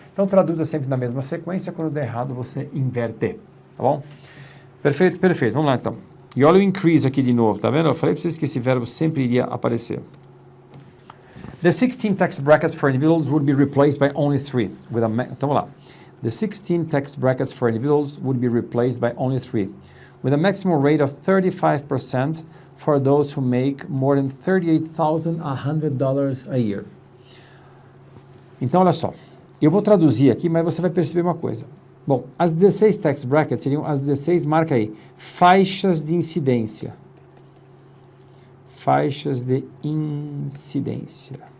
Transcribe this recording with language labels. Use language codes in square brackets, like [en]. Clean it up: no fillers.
[pt] Então traduza sempre na mesma sequência, quando der errado você inverte, tá bom? Perfeito, perfeito. Vamos lá, então. E olha o increase aqui de novo, tá vendo? Eu falei para vocês que esse verbo sempre iria aparecer. [en] The 16 tax brackets for individuals would be replaced by only 3. [pt] Então, vamos lá. [en] The 16 tax brackets for individuals would be replaced by only 3, with a maximum rate of 35% for those who make more than $38,100 a year. [pt] Então, olha só. Eu vou traduzir aqui, mas você vai perceber uma coisa. Bom, as 16 tax brackets seriam as 16, marca aí, faixas de incidência. Faixas de incidência.